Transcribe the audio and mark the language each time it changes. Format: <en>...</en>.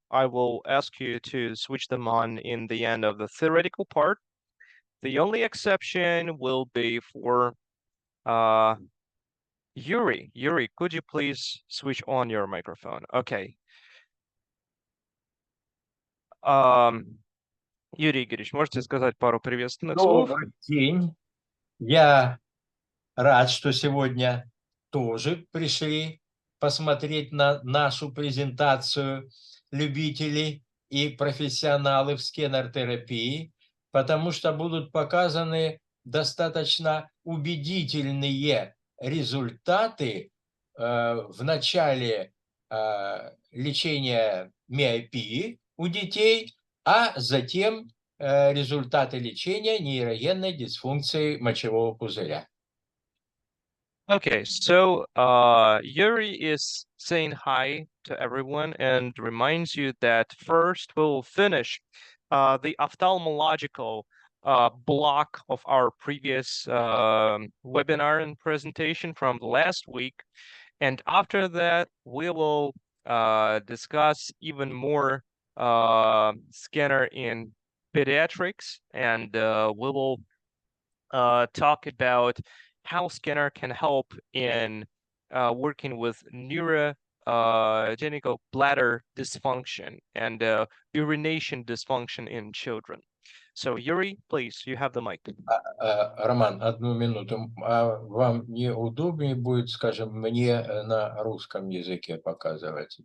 <en>I will ask you to switch them on in the end of the theoretical part. The only exception will be for Yuri. Yuri, could you please switch on your microphone? Okay.</en> <ru>Юрий Игоревич, можете сказать пару приветственных слов? Добрый день. Я рад, что сегодня тоже пришли посмотреть на нашу презентацию любителей и профессионалы в скенер-терапии, потому что будут показаны достаточно убедительные результаты в начале лечения миопии у детей, а затем результаты лечения нейрогенной дисфункции мочевого пузыря.</ru> <en>Okay, so Yuri is saying hi to everyone and reminds you that first we'll finish the ophthalmological block of our previous webinar and presentation from last week. And after that, we will discuss even more scanner in pediatrics, and we will talk about how scanner can help in working with neurogenital bladder dysfunction and urination dysfunction in children. So Yuri, please, you have the mic.</en> <ru>Роман, одну минуту. А вам не удобнее будет, скажем, мне на русском языке показывать?</ru>